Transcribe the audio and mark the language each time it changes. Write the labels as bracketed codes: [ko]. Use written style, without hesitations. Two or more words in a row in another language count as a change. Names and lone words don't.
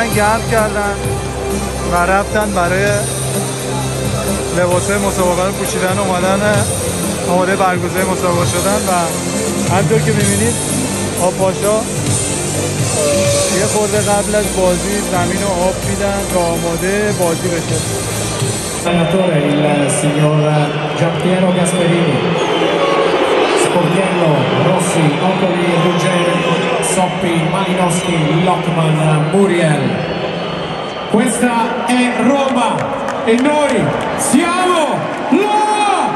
[fa] گرم کردن و رفتن برای لباسای مسابقه رو پوشیدن، اومدن آماده برگزاری مسابقه شدن و همطور که میبینید آبپاشا یه خورده قبل از بازی زمین رو آب میدن تا آماده بازی بشه. [it] Allenatore il signor Giampiero Gasperini, Sportiello, Rossi, Ottoli, Ruggeri, Soppi, Malinowski, Lockman, Muriel. Questa è Roma e noi siamo là!